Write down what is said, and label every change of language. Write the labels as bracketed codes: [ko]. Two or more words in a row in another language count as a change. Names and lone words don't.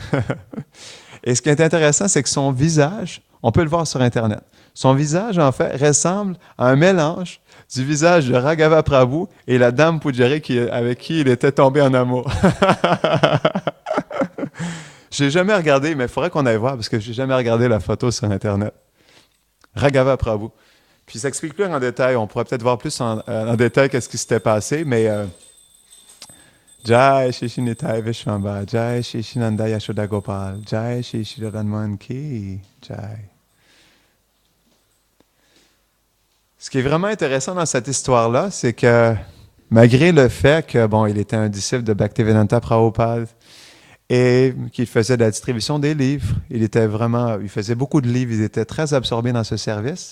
[fr] Et ce qui est intéressant, c'est que son visage, on peut le voir sur Internet, son visage, en fait, ressemble à un mélange du visage de Raghava Prabhu et la dame Pujari avec qui il était tombé en amour. Je n'ai jamais regardé, mais il faudrait qu'on aille voir parce que je n'ai jamais regardé la photo sur Internet. Raghava Prabhu. Puis ça explique plus en détail. On pourrait peut-être voir plus en détail qu'est-ce qui s'était passé, mais [hi] जय श्री निताई विश्वम्बा, जय श्री नन्द यशोदा गोपाल, जय श्री राधामन की, जय. [fr] Ce qui est vraiment intéressant dans cette histoire-là, c'est que malgré le fait que, il était un disciple de Bhaktivedanta Prabhupada et qu'il faisait de la distribution des livres, il faisait beaucoup de livres, il était très absorbé dans ce service.